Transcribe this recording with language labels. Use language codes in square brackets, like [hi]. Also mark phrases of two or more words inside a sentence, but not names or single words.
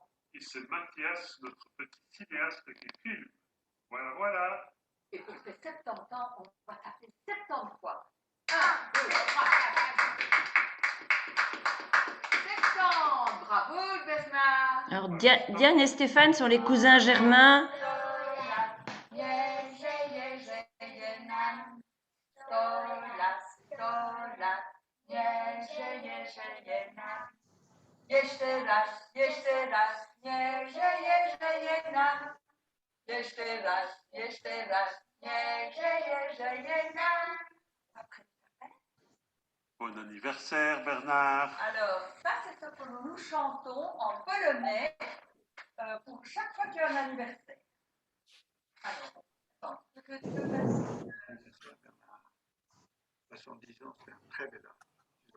[fr] Et c'est Mathias, notre petit cinéaste qui filme. Voilà, voilà. Et pour ses 70 ans, on va taper 70 fois. 1, 2, 3, 4, 5. 70, bravo Bernard. Alors Diane et Stéphane sont les cousins germains. [pl] Jeszcze raz, niech żyje nam. Jeszcze raz, niech żyje nam. [fr] Bon anniversaire Bernard. Alors, ça c'est ce que nous chantons en polonais pour chaque fois qu'il y a un anniversaire. Alors, attends, ce que tu veux faire. 70 ans, c'est un très bel âge.